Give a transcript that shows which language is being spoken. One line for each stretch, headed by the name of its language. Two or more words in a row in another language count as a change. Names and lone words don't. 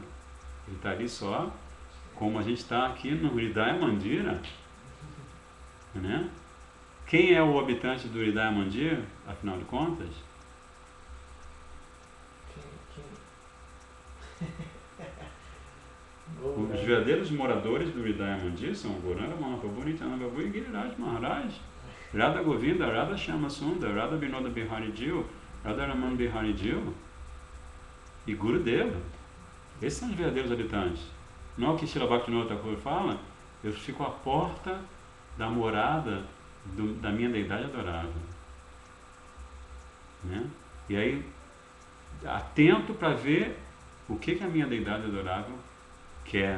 Portuguese: Ele está ali só, como a gente está aqui no Hridaya Mandira, né? Quem é o habitante do Hridaya Mandira, afinal de contas? Os verdadeiros moradores do Hridaya Mandira são Gauranga Mahaprabhu, Nityananda Prabhu e Giriraj Maharaj, Radha Govinda, Radha Shyama Sundar, Radha Vinoda Bihari Jil, Radha Raman Bihari Jil e Gurudeva. Esses são os verdadeiros habitantes. Não é o que Srila Bhaktivinoda Thakur fala, eu fico à porta da morada da minha deidade adorável. Né? E aí, atento para ver o que a minha deidade adorável quer.